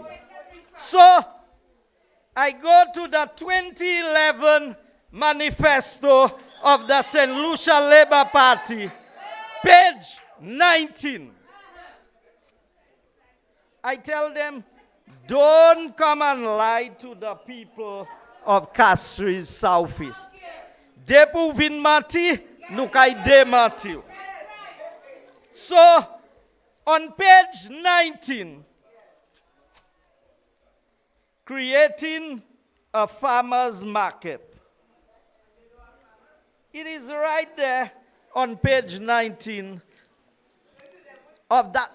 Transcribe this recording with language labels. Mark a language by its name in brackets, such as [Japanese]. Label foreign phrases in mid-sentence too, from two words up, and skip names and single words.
[English] So, I go to the 2011 manifesto of the St. Lucia Labour Party, page 19. I tell them, don't come and lie to the people of Castries Southeast. [Saint Lucian Creole French] De pou vin mati, nou kay de mati. [English] So, on page 19, creating a farmer's market. It is right there on page 19 of that.